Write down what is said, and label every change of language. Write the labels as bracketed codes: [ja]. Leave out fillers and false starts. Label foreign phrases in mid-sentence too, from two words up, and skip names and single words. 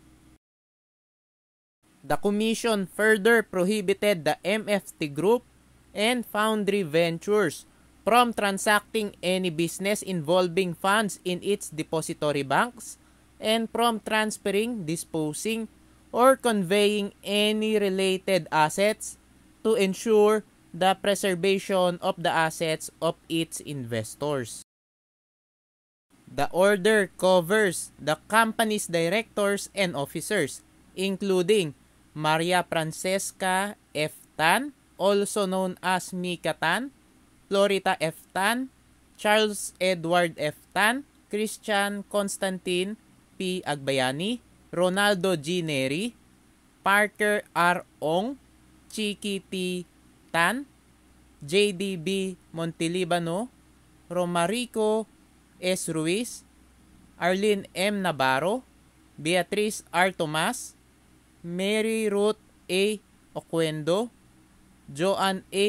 [en] The Commission further prohibited the MFT Group and Foundry Ventures from transacting any business involving funds in its depository banks and from transferring, disposing, or conveying any related assets to ensure the preservation of the assets of its investors. The order covers the company's directors and officers, including Maria Francesca F. Tan, also known as Mika Tan, Florita F. Tan, Charles Edward F. Tan, Christian Constantine P. Agbayani, Ronaldo G. Neri, Parker R. Ong, Chiki T. Tan, JDB Montelibano, Romarico S. Ruiz, Arlene M. Navarro, Beatriz R. Tomas, Mary Ruth A. Oquendo, Joan A.